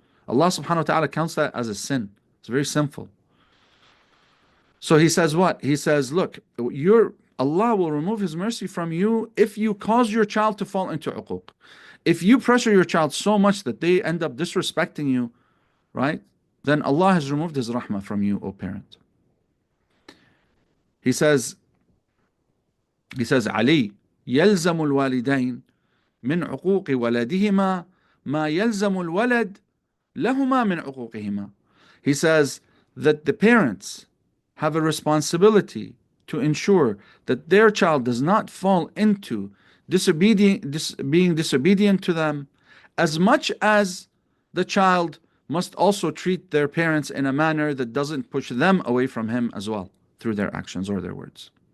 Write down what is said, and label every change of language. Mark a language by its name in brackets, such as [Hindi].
[English] Allah subhanahu wa ta'ala counts that as a sin. It's very sinful. So He says what? He says, look, Allah will remove His mercy from you if you cause your child to fall into uquq. If you pressure your child so much that they end up disrespecting you, right? Then Allah has removed His rahmah from you, O parent. He says, Ali, [Arabic] يلزم الوالدين من عقوق ولدهما ما يلزم الولد لهما من عقوقهما. [English] He says that the parents have a responsibility to ensure that their child does not fall into being disobedient to them, as much as the child must also treat their parents in a manner that doesn't push them away from Him as well through their actions or their words.